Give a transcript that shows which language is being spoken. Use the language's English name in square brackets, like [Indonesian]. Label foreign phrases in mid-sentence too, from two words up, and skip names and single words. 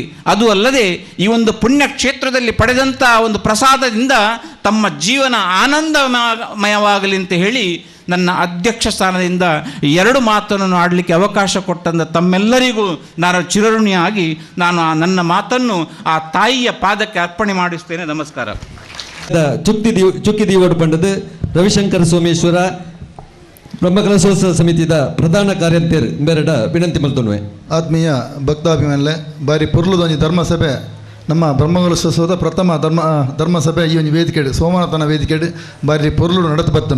[Kannada] ಅದು ಅಲ್ಲದೆ ಈ ಒಂದು ಪುಣ್ಯ ಕ್ಷೇತ್ರದಲ್ಲಿ ಪಡೆದಂಥ ಒಂದು ಪ್ರಸಾದದಿಂದ ತಮ್ಮ ಜೀವನ ಆನಂದಮಯವಾಗಲಿ ಅಂತ ಹೇಳಿ ನನ್ನ ಅಧ್ಯಕ್ಷ ಸ್ಥಾನದಿಂದ 2 ಮಾತನ್ನು ಆಡಲಿಕ್ಕೆ ಅವಕಾಶ ಕೊಟ್ಟಂಥ ತಮ್ಮೆಲ್ಲರಿಗೂ ನಾನು ಚಿರಋಣಿಯಾಗಿ ನಾನು ನನ್ನ ಮಾತನ್ನು ಆ ತಾಯಿಯ ಪಾದಕ್ಕೆ ಅರ್ಪಣೆ ಮಾಡಿಸ್ತೇನೆ. ನಮಸ್ಕಾರ. [Tulu] ಚುಕ್ಕಿ ದೀವೋಡು ಪಂಡದ ರವಿಶಂಕರ ಸೋಮೇಶ್ವರ ಬ್ರಹ್ಮಕಲಶೋತ್ಸವ ಸಮಿತಿಯ ಪ್ರಧಾನ ಕಾರ್ಯಂತರ ಬೇರೆಡ ವಿನಂತಿ ಮಲ್ತೊನ್ವೆ. ಆತ್ಮೀಯ ಭಕ್ತಾಭಿಮಾನಲೆ ಬಾರಿ ಪುರ್ಲುದೊಂಜಿ ಧರ್ಮಸಭೆ ನಮ್ಮ ಬ್ರಹ್ಮಕಲಶೋತ್ಸವದ ಪ್ರಥಮ ಧರ್ಮಸಭೆ ಈ ಒಂದು ವೇದಿಕೆಡು ಸೋಮನಾಥನ ವೇದಿಕೆಡು ಬಾರಿ ಪೊರ್ಲು ನಡತು ಬರ್ತುಂಡು.